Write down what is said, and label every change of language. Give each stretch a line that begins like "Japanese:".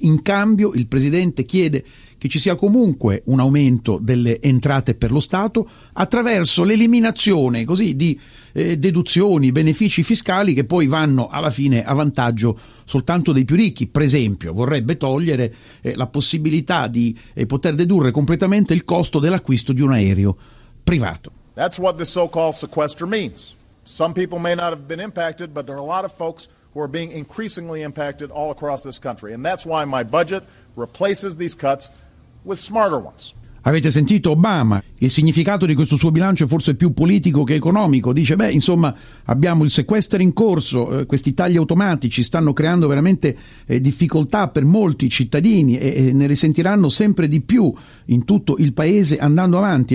Italian: In cambio, il presidente chiede che ci sia comunque un aumento delle entrate per lo Stato attraverso l'eliminazione così di deduzioni, benefici fiscali che poi vanno alla fine a vantaggio soltanto dei più ricchi. Per esempio, vorrebbe togliere la possibilità di poter dedurre completamente il costo dell'acquisto di un aereo privato.
English: That's what the so-called sequester means. Some people may not have been impacted, but there are a lot of folks who are being increasingly impacted all across this country, and that's why my budget replaces these cuts with smarter ones.
Italian: Avete sentito Obama? Il significato di questo suo bilancio è forse più politico che economico. Dice, beh, insomma, abbiamo il sequestro in corso, questi tagli automatici stanno creando veramente difficoltà per molti cittadini e ne risentiranno sempre di più in tutto il paese andando avanti.